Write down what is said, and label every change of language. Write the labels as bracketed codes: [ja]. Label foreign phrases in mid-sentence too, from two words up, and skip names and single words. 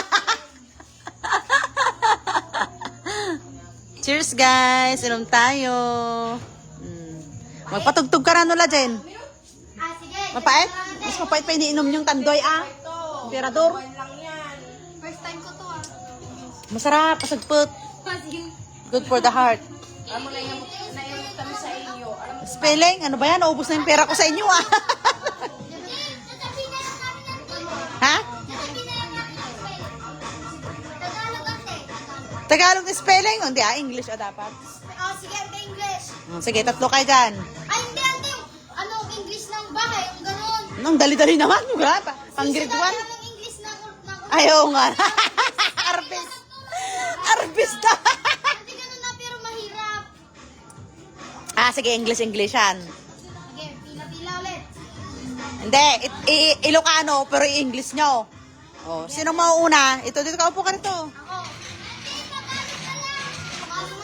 [en] Cheers guys! [tl] Inom tayo. Magpatugtog ka na nula dyan. Ah, sige. Mapait? Mas mapait pa iniinom yung tandoy ah. Emperador. Lang yan. [en] First time [tl] ko to ah. Masarap, pasagput. Sige. [en] Good for the heart. [tl] Alam mo na yung kami sa inyo. Alam mo, Spelling, ano ba yan? Naubos na yung pera ko sa inyo ah. Sasabihin na lang namin ng Ha? Sasabihin na lang namin ng spelling. Tagalog ate. Tagalog na spelling? Hindi ah, English ah dapat. Oh, sige, ante English. Sige, tatlo kayo dyan. Ay, hindi ante. Ano, English ng bahay. Yung ganun. Ang dali-dali naman. Pang grade 1. Ng English ng Ayaw nga. Arbis. Arbis na. Hindi ganun na, pero mahirap. Sige, English-Englishan. Sige, pila-pila ulit. Hindi, Ilocano, pero i-English nyo. Oh, sino mauuna? Ito, dito ka, upo ka rito. Ako. Ate, Tagalog na lang.